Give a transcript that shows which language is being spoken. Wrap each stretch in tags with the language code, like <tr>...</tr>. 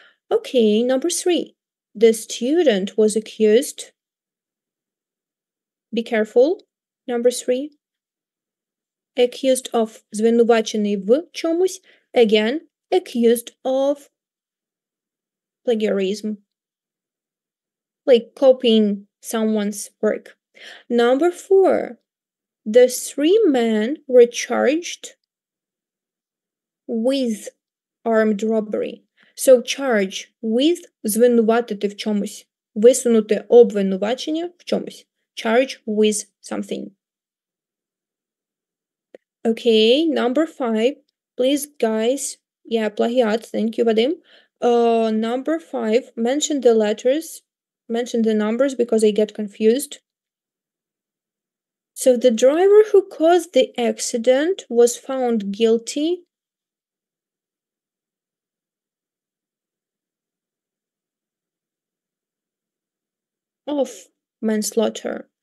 <en>Okay, number three, the student was accused, be careful, number three, accused of,</en> <uk>звинувачений в чомусь,</uk> <en>again, accused of plagiarism, like copying someone's work. Number four, the three men were charged with armed robbery.</en> <uk>So charge with, звинуватити в чомусь, висунути обвинувачення в чомусь.</uk> <en>Charge with something. Okay, number five, please guys,</en> <uk>плагіат,</uk> <en>thank you, Vadim. Number five, mention the letters, mention the numbers because I get confused. So the driver who caused the accident was found guilty of manslaughter.</en>